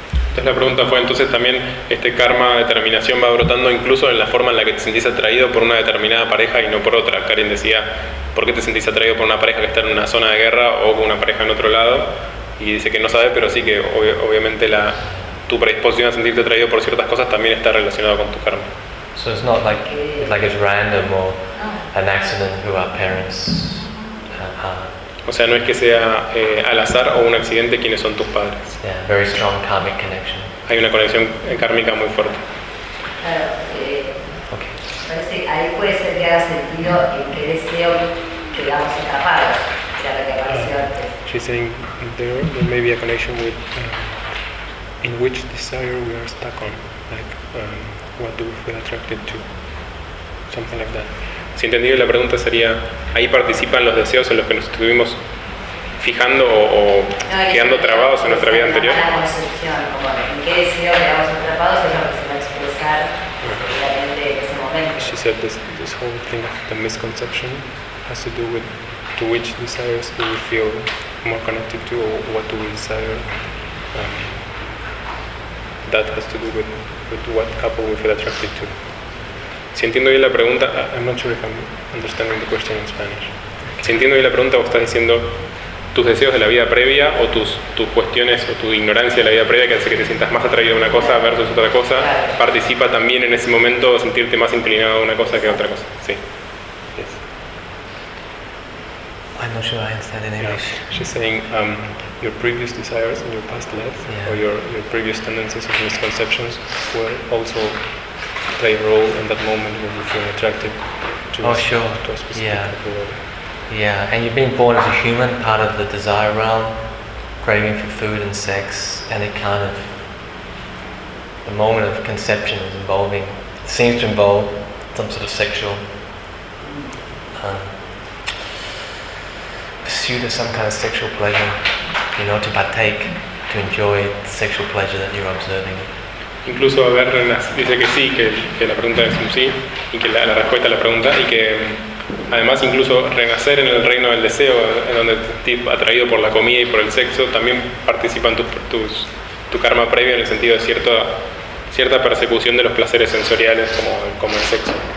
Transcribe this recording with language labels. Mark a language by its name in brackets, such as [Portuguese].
[Spanish] Entonces la pregunta fue, entonces también este karma de determinación va brotando incluso en la forma en la que te sentís atraído por una determinada pareja y no por otra. Karin decía, ¿por qué te sentís atraído por una pareja que está en una zona de guerra o con una pareja en otro lado? Y dice que no sabe, pero sí que obviamente tu predisposición a sentirte atraído por ciertas cosas también está relacionado con tu karma. [English] So it's not like it's random or an accident who our parents are. [Spanish] O sea, no es que sea al azar o un accidente quiénes son tus padres. [English] Yeah, very strong karmic connection. [Spanish] Hay una conexión kármica muy fuerte. [English] Okay. She's saying there may be a connection with in which desire we are stuck on, like what do we feel attracted to, something like that. [Spanish] Si entendí, la pregunta sería, ¿ahí participan los deseos en los que nos estuvimos fijando o quedando trabados en nuestra vida anterior? La concepción, como en qué deseo quedamos atrapados es lo que se va a expresar realmente en ese momento. [English] She said this whole thing of the misconception has to do with to which desires do we feel more connected to, or what do we desire. That has to do with what couple we feel attracted to. [Spanish] Si entiendo bien la pregunta, [English] I'm not sure if I'm understanding the question in Spanish. [Spanish] Si entiendo bien la pregunta, vos estás diciendo tus deseos de la vida previa o tus cuestiones o tu ignorancia de la vida previa que hace que te sientas más atraído a una cosa versus otra cosa, participa también en ese momento de sentirte más inclinado a una cosa que a otra cosa. Sí. [English] Yes. I'm not sure I understand in English. Yeah. She's saying your previous desires in your past life, yeah, or your previous tendencies or misconceptions were also play a role in that moment when you feel attracted to, oh, sure, to a specific, yeah, people. Yeah, and you've been born as a human, part of the desire realm, craving for food and sex, and it kind of, the moment of conception is involving, seems to involve some sort of sexual pursuit of some kind of sexual pleasure, you know, to partake, to enjoy the sexual pleasure that you're observing. [Spanish] Incluso haber renacido, dice que sí, que la pregunta es un sí, y que la respuesta a la pregunta, y que además incluso renacer en el reino del deseo, en donde te estás atraído por la comida y por el sexo, también participa en tu karma previo en el sentido de cierta persecución de los placeres sensoriales como el sexo.